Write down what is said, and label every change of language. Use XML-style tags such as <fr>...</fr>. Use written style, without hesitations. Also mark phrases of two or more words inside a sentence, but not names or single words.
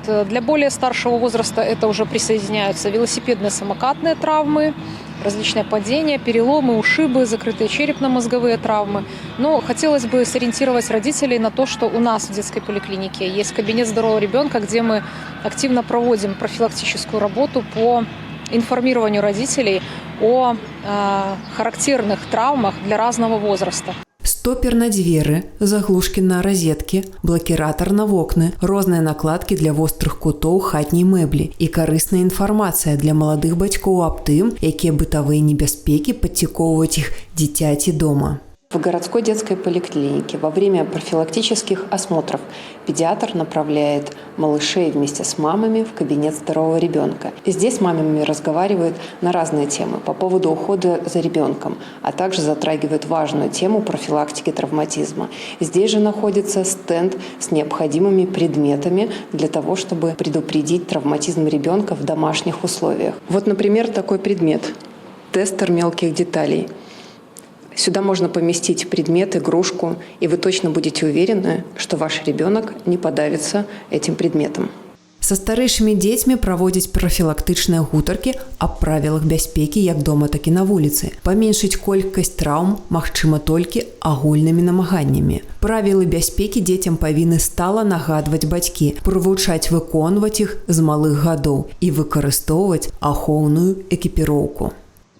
<ru>Для более старшего возраста это уже присоединяются велосипедные, самокатные травмы, различные падения, переломы, ушибы, закрытые черепно-мозговые травмы. Но хотелось бы сориентировать родителей на то, что у нас в детской поликлинике есть кабинет здорового ребенка, где мы активно проводим профилактическую работу по информированию родителей о характерных травмах для разного возраста.</ru> <be>Стопер на дзверы, заглушкі на розеткі, блакіратар на вокны, розныя накладкі для вострых кутоў хатняй мэблі і карысная інфармацыя для маладых бацькоў аб тым, якія бытавыя небяспекі падціковваюць іх дзіцяці дома.</be> <ru>В городской детской поликлинике во время профилактических осмотров педиатр направляет малышей вместе с мамами в кабинет здорового ребенка. И здесь с мамами разговаривают на разные темы по поводу ухода за ребенком, а также затрагивают важную тему профилактики травматизма. Здесь же находится стенд с необходимыми предметами для того, чтобы предупредить травматизм ребенка в домашних условиях. Вот, например, такой предмет – тестер мелких деталей. Сюда можно поместить предмет, игрушку, и вы точно будете уверены, что ваш ребенок не подавится этим предметом.</ru> <be>Са старэйшымі дзецьмі праводзяць прафілактычныя гутаркі аб правілах бяспекі як дома, так і на вуліцы. Паменшыць колькасць траўм магчыма толькі агульнымі намаганнямі. Правілы бяспекі дзецям павінны стала нагадваць бацькі, прывучаць выконваць іх з малых гадоў і выкарыстоўваць ахоўную экіпіроўку.</be>